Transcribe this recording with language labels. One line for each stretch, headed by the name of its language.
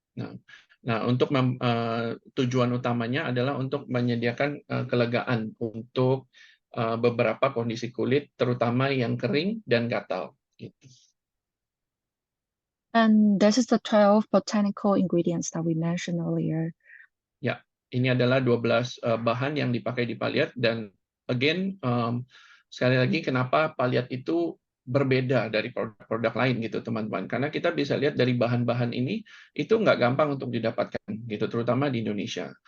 Indonesian: Nah, untuk tujuan utamanya adalah untuk menyediakan kelegaan untuk beberapa kondisi kulit, terutama yang kering dan gatal. Gitu.
English: And this is the 12 botanical ingredients that we mentioned earlier.
Indonesian: Ya, ini adalah 12 bahan yang dipakai di Pelliot, dan again, sekali lagi kenapa Pelliot itu berbeda dari produk-produk lain gitu teman-teman, karena kita bisa lihat dari bahan-bahan ini itu nggak gampang untuk didapatkan gitu, terutama di Indonesia.